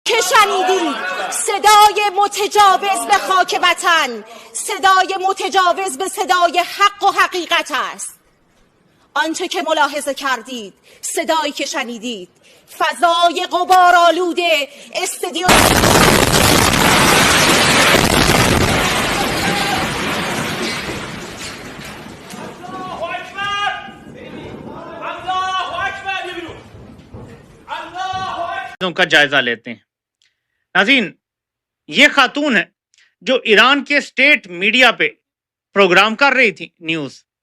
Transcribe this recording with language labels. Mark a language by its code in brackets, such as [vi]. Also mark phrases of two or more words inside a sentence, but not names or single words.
[fa] شنیدید صدای متجاوز به خاک وطن صدای متجاوز به صدای حق و حقیقت است. آنچه که ملاحظه کردید، صدایی که شنیدید، فضای غبارآلود استودیو [hi] का जायजा लेते हैं। नाज़रीन, ये खातून है जो ईरान के [en] state media [hi] पे प्रोग्राम कर रही थी न्यूज।